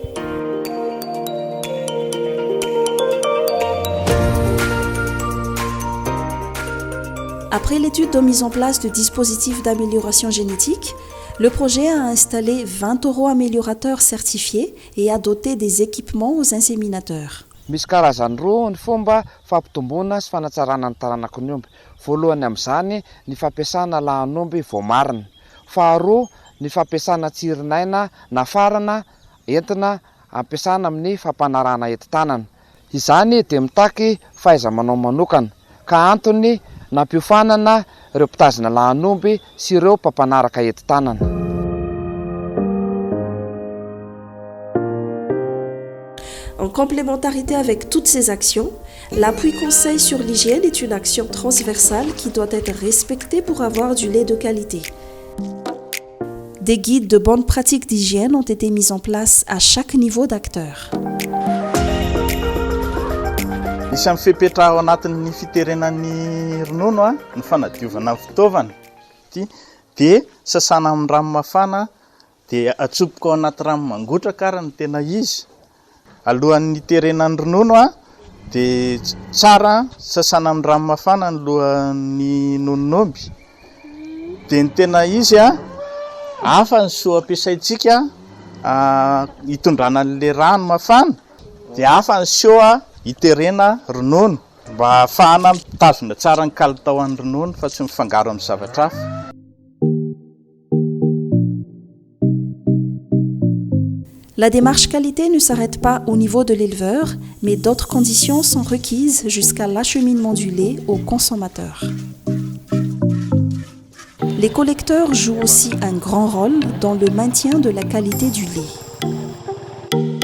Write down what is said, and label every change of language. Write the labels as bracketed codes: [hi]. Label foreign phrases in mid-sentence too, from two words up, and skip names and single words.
[fr] Après l'étude de mise en place de dispositifs d'amélioration génétique, le projet a installé 20 taureaux améliorateurs certifiés et a doté des équipements aux inséminateurs. [mg] Misy karazany roa ny fomba fampitomboana sy fanatsarana ny taranaka ny omby. Voalohany amin'izany ny fampiasana lahan'omby vao marina. Faharoa ny fampiasana tsirinaina nafarana entina ampiasana amin'ny fampanarahana enti-tanana. Izany dia mitaky fahaiza-manao manokana ka antony nampiofanana ireo mpitazona lahanomby sy ireo mpampanaraka enti-tanana. [fr] En complémentarité avec toutes ces actions, l'appui conseil sur l'hygiène est une action transversale qui doit être respectée pour avoir du lait de qualité. Des guides de bonnes pratiques d'hygiène ont été mis en place à chaque niveau d'acteur. [mg] Isan'ny fepetra ao anatin'ny fiterenan'ny ronono ny fanadiovana fitaovana dia sasana amin'ny rano mafana dia atsopoka ao anaty rano mangotraka ary ny tena izy. Alohan'ny iterenan'ny ronono dia tsara sasana amin'ny rano mafana ny lohan'ny nononomby. Dia ny tena izy hafa ny soa ampiasaintsika hitondrana an'ilay rano mafana dia hafa ny soa iterena ronono mba ahafahana mitazona tsara ny kalitaon'ny ronono fa tsy mifangaro amin'ny zavatra hafa. [fr] La démarche qualité ne s'arrête pas au niveau de l'éleveur, mais d'autres conditions sont requises jusqu'à l'acheminement du lait aux consommateurs. Les collecteurs jouent aussi un grand rôle dans le maintien de la qualité du lait.